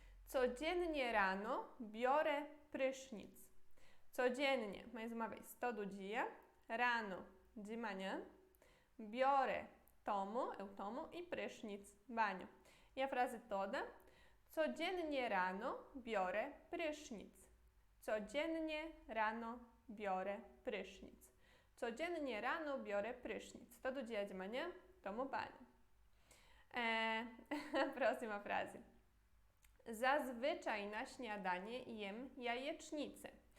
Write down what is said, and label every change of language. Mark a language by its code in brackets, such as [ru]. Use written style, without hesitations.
[pl] Codziennie rano biorę prysznic. [pt] Codziennie, mais uma vez, todo dia. Rano, de manhã. Biorę, tomo, eu tomo. E prysznic, banho. E a frase toda. [pl] Codziennie rano biorę prysznic. Codziennie rano biorę prysznic. Codziennie rano biorę prysznic. [pt] Todo dia de manhã tomo banho. Próxima frase. [pl] Zazwyczaj na śniadanie jem jajecznicę.